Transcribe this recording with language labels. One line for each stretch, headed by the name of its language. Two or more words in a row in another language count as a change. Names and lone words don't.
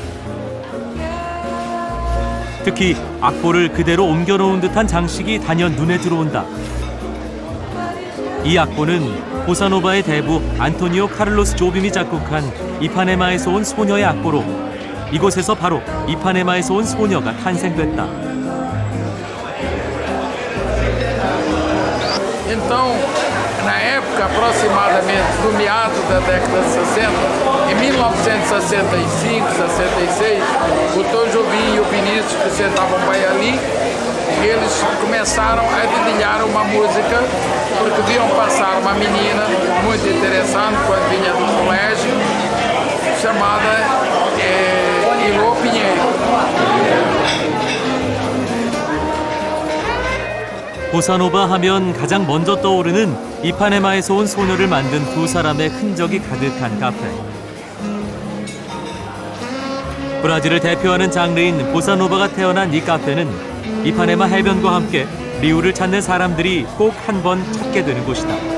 Korean: 특히 악보를 그대로 옮겨놓은 듯한 장식이 단연 눈에 들어온다. 이 악보는 보사노바의 대부 안토니오 카를로스 조빔이 작곡한 이파네마에서 온 소녀의 악보로 이곳에서 바로 이파네마에서 온 소녀가 탄생됐다.
Portuguese: Então, na época aproximadamente do meado da década de 60, em 1965, 66, o Tom Jobim e o Vinícius, que sentavam bem ali, eles começaram a dedilhar uma música porque viam passar uma menina muito interessante quando vinha do colégio, chamada Ilô Pinheiro.
Korean: 보사노바 하면 가장 먼저 떠오르는 이파네마에서 온 소녀를 만든 두 사람의 흔적이 가득한 카페. 브라질을 대표하는 장르인 보사노바가 태어난 이 카페는 이파네마 해변과 함께 리우를 찾는 사람들이 꼭 한 번 찾게 되는 곳이다.